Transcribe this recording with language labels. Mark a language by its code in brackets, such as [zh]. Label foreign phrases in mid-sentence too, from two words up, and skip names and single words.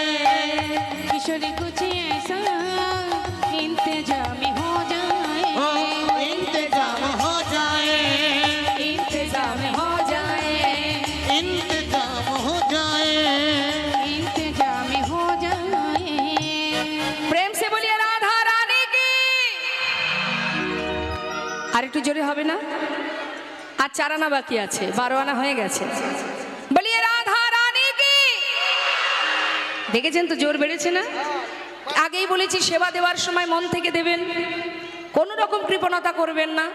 [hi] किशोरी कुछ ऐसा इंतजाम हो जाए, ओ इंतजाम हो जाए, इंतजाम हो जाए, इंतजाम हो जाए, इंतजाम हो जाए। प्रेम से बोलिए राधा रानी की। [bn] আরেকটু জোরে হবে না? আর 4 আনা বাকি আছে, 12 আনা হয়ে গেছে। বলিয়ে দেখেছেন তো জোর বেড়েছে না? আগেই বলেছি সেবা দেওয়ার সময় মন থেকে দেবেন, কোনো রকম কৃপণতা করবেন না।